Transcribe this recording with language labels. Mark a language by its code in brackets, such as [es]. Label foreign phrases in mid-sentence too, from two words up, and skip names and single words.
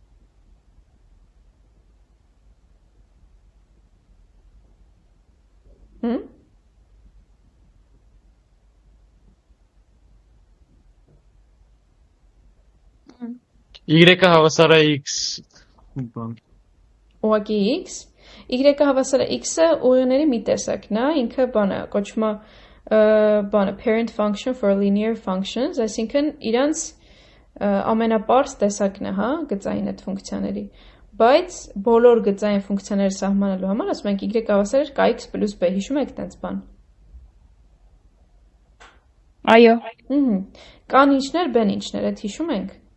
[hy] Y-ը հավասար է x բան։ Ուղղակի x, y-ը հավասար է x-ը ուղիղների մի տեսակն է, ինքը բանը կոչվում է բանը [en] parent function for linear functions, [hy] այսինքն իրանց ամենապարզ տեսակն է, հա, գծային այդ ֆունկցիաների, բայց բոլոր գծային ֆունկցիաները սահմանելու համար ասում ենք y հավասար է kx + b, հիշում եք տենց բան։ Այո։ Կան ինչներ, բեն ինչներ, այդ հիշում ենք։